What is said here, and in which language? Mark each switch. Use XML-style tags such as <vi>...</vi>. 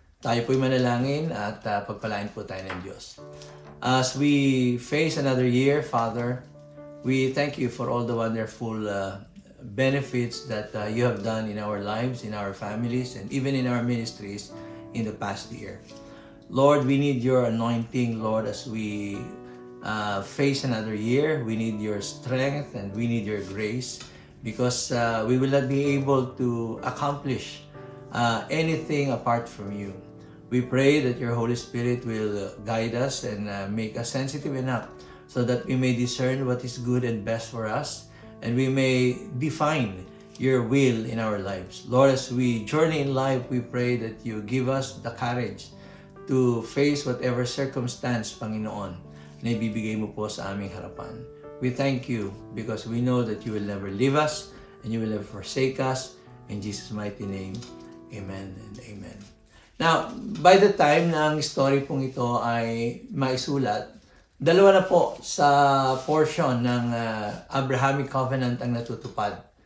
<tl>Tayo po'y manalangin at pagpalain po tayo ng Diyos.</tl> <en>As we face another year, Father, we thank you for all the wonderful benefits that you have done in our lives, in our families, and even in our ministries in the past year. Lord, we need your anointing, Lord, as we face another year. We need your strength and we need your grace because we will not be able to accomplish anything apart from you. We pray that your Holy Spirit will guide us and make us sensitive enough so that we may discern what is good and best for us and we may define your will in our lives. Lord, as we journey in life, we pray that you give us the courage to face whatever circumstance,</en> <tl>Panginoon, na ibibigay mo po sa aming harapan.</tl> <en>We thank you because we know that you will never leave us and you will never forsake us. In Jesus' mighty name, amen and amen. Now, by the time</en> <tl>na ang story pong ito ay maisulat, dalawa na po sa portion ng Abrahamic Covenant ang natutupad.</tl>